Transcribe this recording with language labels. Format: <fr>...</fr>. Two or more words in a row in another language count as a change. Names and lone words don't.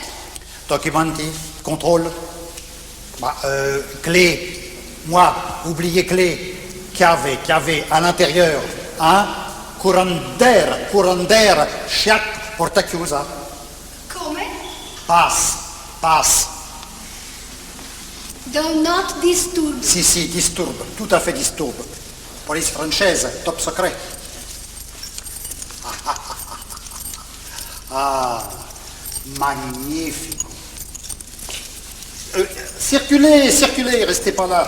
<it>Documenti,</it> <fr>contrôle. Clé. Moi, oubliez clé. Chiave, à l'intérieur. Hein? Courant d'air, chaque</fr> <it>porta chiusa. Come?</it> <fr>Passe.</fr> <en>Do not disturb.</en> <fr>Si, disturbe, tout à fait disturbe. Police française, top secret. Ah, magnifique. Circulez, restez pas là.</fr>